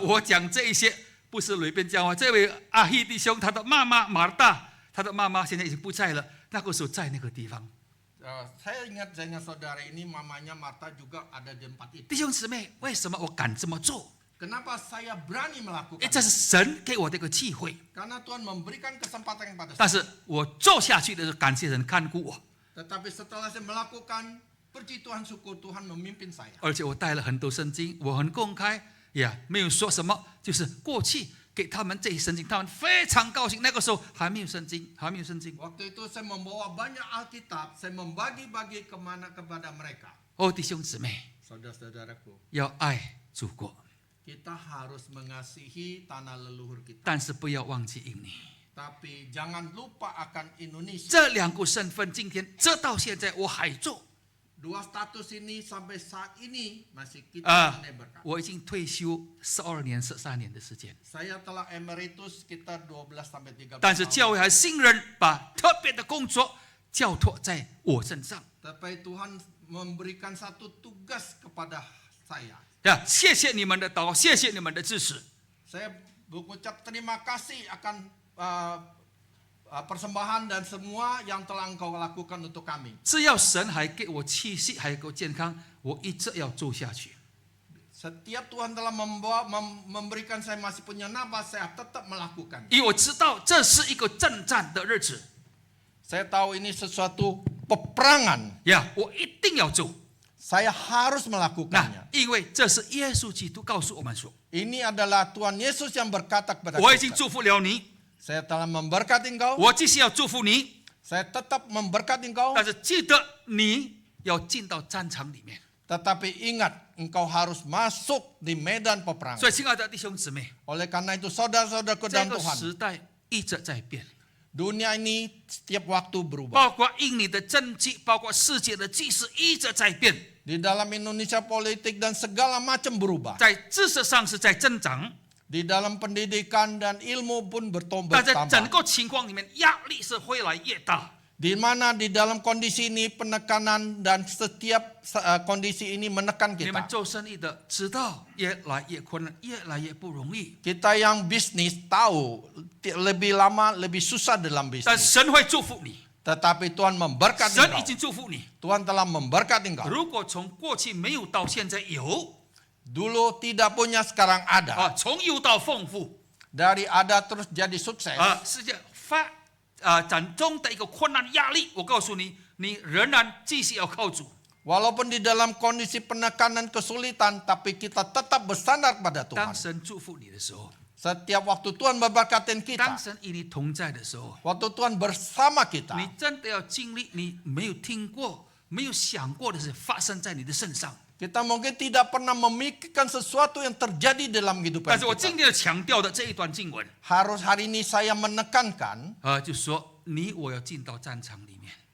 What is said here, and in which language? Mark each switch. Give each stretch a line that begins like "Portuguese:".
Chinese: 我讲这一些不是随便讲话。这位阿希弟兄，他的妈妈马尔大，他的妈妈现在已经不在了，那个时候在那个地方。
Indonesian: Saya ingat dengan saudara ini, mamanya Marta juga ada di tempat itu.
Chinese: 弟兄姊妹，为什么我敢这么做？
Indonesian: Kenapa saya berani melakukan?
Chinese: 这是神给我的一个机会。
Indonesian: Karena Tuhan memberikan kesempatan kepada
Chinese: 但
Indonesian: saya.
Chinese: 是我做下去的时候，感谢神看顾我，
Indonesian: Tetapi setelah saya melakukan, puji Tuhan, syukur Tuhan memimpin saya.
Chinese: 而且我带了很多圣经，我很公开，没有说什么，就是过去给他们这些圣经，他们非常高兴。那个时候还没有圣经，
Indonesian: Waktu itu saya membawa banyak Alkitab, saya membagi-bagi kepada mereka.
Chinese: 弟兄姊妹，
Indonesian: Saudara-saudaraku,
Chinese: 要爱祖国，
Indonesian: kita harus mengasihi tanah leluhur kita.
Chinese: 但是不要忘记印尼。
Indonesian: Tapi jangan lupa akan Indonesia.
Chinese: 这2个身份，今天这到现在我还做。
Indonesian: Dua status ini sampai saat ini masih kita menebarkan.
Chinese: 我已经退休12年、13年的时间，
Indonesian: Saya telah emeritus sekitar 12 sampai 13
Chinese: 但是
Indonesian: tahun.
Chinese: 教会还信任把特别的工作交托在我身上。
Indonesian: Tapi Tuhan memberikan satu tugas kepada saya.
Chinese: 谢谢你们的祷告，谢谢你们的支持。
Indonesian: Saya mengucap terima kasih akan persembahan dan semua yang telah Engkau lakukan untuk kami.
Chinese: 只要神还给我气息，还给我健康，我一直要做下去。
Indonesian: Setiap Tuhan telah memberikan saya masih punya nafas, saya tetap melakukan.
Chinese: 因为我知道这是一个征战的日子，
Indonesian: Saya tahu ini sesuatu peperangan.
Chinese: 呀，我一定要做。
Indonesian: Saya harus
Chinese: 那
Indonesian: melakukannya.
Chinese: 因为这是耶稣基督告诉我们说，
Indonesian: Ini adalah Tuhan Yesus yang berkata kepada
Chinese: 我已经
Indonesian: kita.
Chinese: 祝福了你，
Indonesian: Saya telah memberkati engkau.
Chinese: 我继续要祝福你，
Indonesian: Saya tetap memberkati engkau.
Chinese: 但是记得你要进到战场里面。
Indonesian: Tetapi ingat, engkau harus masuk di medan
Chinese: 所
Indonesian: peperangan.
Chinese: 以，亲爱的弟兄姊妹，
Indonesian: Oleh karena itu saudara-saudaraku
Chinese: 这
Indonesian: dalam
Chinese: 个
Indonesian: Tuhan,
Chinese: 时代一直在变，
Indonesian: dunia ini setiap waktu berubah.
Chinese: 包括印尼的政绩，包括世界的局势一直在变，
Indonesian: Di dalam Indonesia politik dan segala macam berubah.
Chinese: 在知识上是在增长，
Indonesian: Di dalam pendidikan dan ilmu pun
Chinese: 但在整
Indonesian: bertambah.
Chinese: 个情况里面，压力是越来越大。
Indonesian: Di mana di dalam kondisi ini penekanan dan setiap kondisi ini menekan
Chinese: 你们
Indonesian: kita.
Chinese: 做生意的知道，越来越困难，越来越不容易。
Indonesian: Kita yang bisnis tahu lebih lama lebih susah dalam
Chinese: 但
Indonesian: bisnis.
Chinese: 神会祝福你，
Indonesian: Tetapi Tuhan memberkati
Chinese: 神已经祝福你。
Indonesian: Tuhan telah memberkati engkau.
Chinese: 如果从过去没有到现在有，
Indonesian: Dulu tidak punya, sekarang ada.
Chinese: 从有到丰富，
Indonesian: Dari ada terus jadi sukses.
Chinese: 世界展中的一个困难压力，我告诉你，你仍然继续要靠主。
Indonesian: Walaupun di dalam kondisi penekanan kesulitan, tapi kita tetap bersandar pada
Chinese: 当
Indonesian: Tuhan.
Chinese: 神祝福你的时候，
Indonesian: Setiap waktu Tuhan memberkati
Chinese: 当
Indonesian: kita,
Chinese: 神与你同在的时候，
Indonesian: waktu Tuhan bersama kita,
Chinese: 你真的要经历你没有听过、没有想过的事发生在你的身上。
Indonesian: kita mungkin tidak pernah memikirkan sesuatu yang terjadi dalam
Chinese: 但是我
Indonesian: kita.
Chinese: 今天要强调的这一段经文，
Indonesian: Harus hari ini saya menekankan,
Chinese: 就是说你我要进到战场里面。